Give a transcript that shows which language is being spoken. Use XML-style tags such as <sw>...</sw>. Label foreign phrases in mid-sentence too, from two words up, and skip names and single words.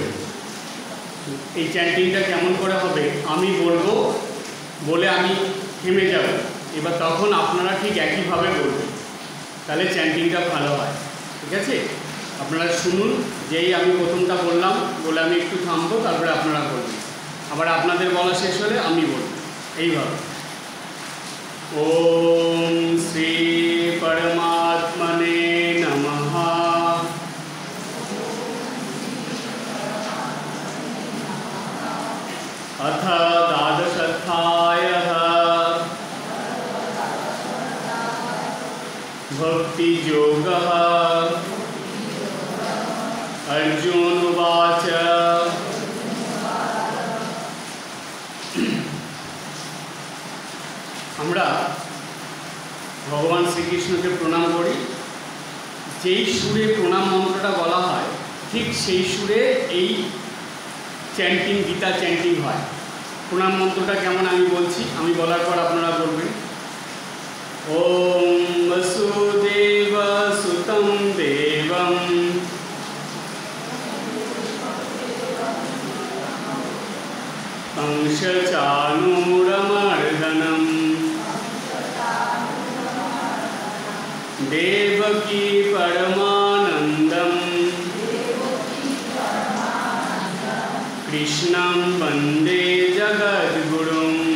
<bn>এই চ্যান্টিংটা কেমন করে হবে, আমি বলবো, বলে আমি থেমে যাব, এবার তখন আপনারা ঠিক একইভাবে বলবেন, তাহলে চ্যান্টিংটা ভালো হয়। ঠিক আছে? আপনারা শুনুন, যেই আমি প্রথমটা বললাম বলে আমি একটু থামবো, তারপরে আপনারা বলবেন, আবার আপনাদের বলা শেষ হলে আমি বলব, এইভাবে।</bn> <sa>ওম শ্রী পরমাত্মনে নমঃ। अथ द्वादशोऽध्यायः भक्तियोगः। अर्जुन उवाच</sa> <bn>আমরা ভগবান শ্রীকৃষ্ণকে প্রণাম করি, যেই সুরে প্রণাম মন্ত্রটা বলা হয় ঠিক সেই সুরে এই চ্যান্টিং, গীতা চ্যান্টিং হয়। প্রণাম মন্ত্রটা কেমন আমি বলছি, আমি বলার পর আপনারা বলবেন।</bn> <sa>ওম বসুদেব সুতং দেবং कंसचाणूरमर्दनं देवकी परमानन्दं कृष्णं वन्दे जगद्गुरुम्।</sa>